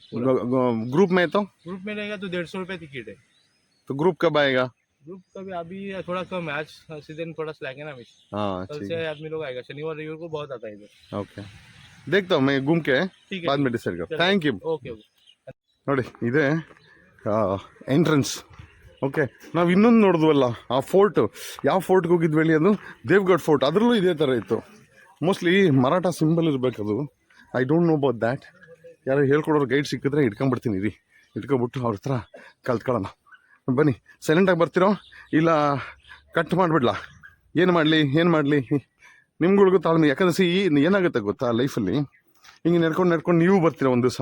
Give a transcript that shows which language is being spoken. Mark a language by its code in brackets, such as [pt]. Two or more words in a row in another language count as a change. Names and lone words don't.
[hi] ग्रुप में तो? ग्रुप में रहेगा तो 150 रुपये टिकट है। तो ग्रुप कब आएगा? ग्रुप का भी अभी थोड़ा कम है, आज सीजन थोड़ा स्लैक है ना अभी। कल से आदमी लोग आएगा, शनिवार रविवार को बहुत आता है इधर। ओके, देखता हूँ मैं घूम के बाद में डिसाइड कर। [en] thank you. [hi] ओके [kn] ನೋಡಿ, ಇದೆ ಎಂಟ್ರೆನ್ಸ್. ಓಕೆ, ನಾವು ಇನ್ನೊಂದು ನೋಡಿದ್ವಲ್ಲ ಆ ಫೋರ್ಟ್, ಯಾವ ಫೋರ್ಟ್ಗೆ ಹೋಗಿದ್ವಿ ಹೇಳಿ? ಅದು ದೇವ್ಗಢ್ ಫೋರ್ಟ್. ಅದರಲ್ಲೂ ಇದೇ ಥರ ಇತ್ತು. ಮೋಸ್ಟ್ಲಿ ಮರಾಠ ಸಿಂಬಲ್ ಇರಬೇಕದು. [en] I don't know about that. [kn] ಯಾರು ಹೇಳ್ಕೊಡೋರು ಗೈಡ್ ಸಿಕ್ಕಿದ್ರೆ ಇಟ್ಕೊಂಡ್ಬಿಡ್ತೀನಿ ರೀ, ಇಟ್ಕೊಂಡ್ಬಿಟ್ಟು ಅವ್ರ ಹತ್ರ ಕಲ್ತ್ಕೊಳ್ಳೋಣ. ಬನ್ನಿ, ಸೈಲೆಂಟಾಗಿ ಬರ್ತಿರೋ ಇಲ್ಲ ಕಟ್ ಮಾಡಿಬಿಡ್ಲಾ? ಏನು ಮಾಡಲಿ ನಿಮ್ಗಳಿಗೂ ತಾಳ್ಮೆ. ಯಾಕಂದ್ರೆ ಏನಾಗುತ್ತೆ ಗೊತ್ತಾ, ಲೈಫಲ್ಲಿ ಹಿಂಗೆ ನಡ್ಕೊಂಡು ನೀವು ಬರ್ತೀರ ಒಂದು ದಿವಸ.